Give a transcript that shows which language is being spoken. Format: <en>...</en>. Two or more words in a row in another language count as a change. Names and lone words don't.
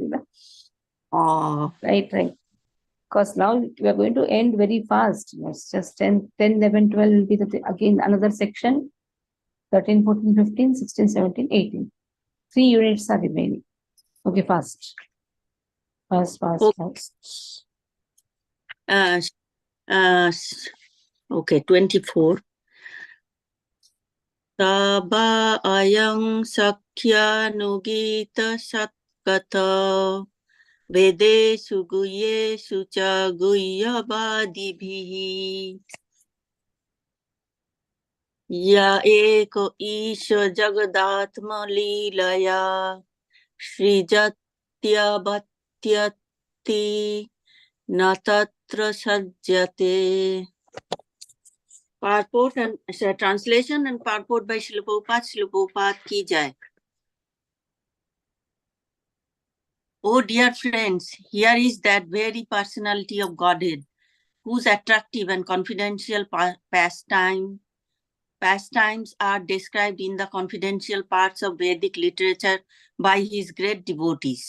<en>Na? Oh. Right. Because now we are going to end very fast. It's just 10, 11, 12 will be again another section. 13, 14, 15, 16, 17, 18. 3 units are remaining. Okay, fast. Okay, 24.</en> <sa>Saba ayang sakya nugita satkata vede suguye sucha guhyavadibhihi ya eko isha jagadatma leelaya srijatya bhatyati natatra sajjate.</sa> <en>Purport and translation and purport by Srila Prabhupada. Srila Prabhupada</en> <hi>ki jai.</hi> <en>Oh dear friends, here is that very personality of Godhead, whose attractive and confidential pastimes are described in the confidential parts of Vedic literature by his great devotees.</en>